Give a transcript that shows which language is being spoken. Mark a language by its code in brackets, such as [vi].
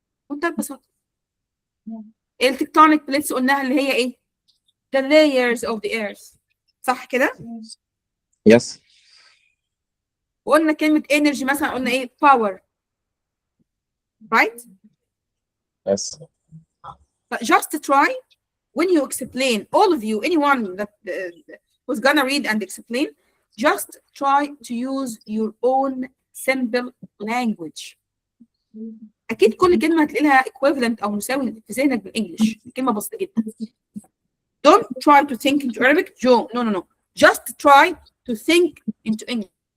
[ar] بمنتهى البساطة. التكتونيك بليتس قلناها اللي هي ايه؟ [en] The layers of the earth. [ar] صح كده؟ [en] Yes. [ar] وقلنا كلمة energy مثلا قلنا ايه؟ power. [en] Right? Yes. But just try when you explain, all of you, anyone that who's gonna read and explain, just try to use your own simple language. [ar] اكيد كل كلمه هتلاقي لها equivalent او مساوي في ذهنك بالانجلش. كلمه بسيطه جدا. [en] Don't try to think into Arabic. No. Just try to think into English.